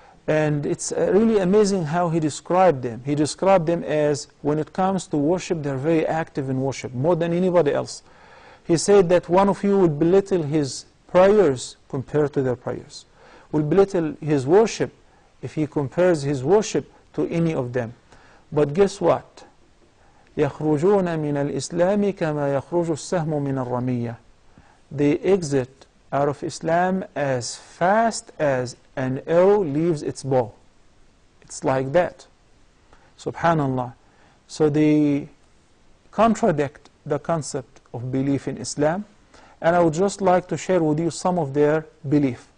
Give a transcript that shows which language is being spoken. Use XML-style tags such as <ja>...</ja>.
<en>And it's really amazing how he described them. He described them as, when it comes to worship, they're very active in worship, more than anybody else. He said that one of you will belittle his prayers compared to their prayers, will belittle his worship if he compares his worship to any of them. But guess what?</en> <ar>يخرجون من الإسلام كما يخرج السهم من الرمية.</ar> <en>They exit out of Islam as fast as an arrow leaves its bow. It's like that. Subhanallah. So they contradict the concept of belief in Islam, and I would just like to share with you some of their belief.</en>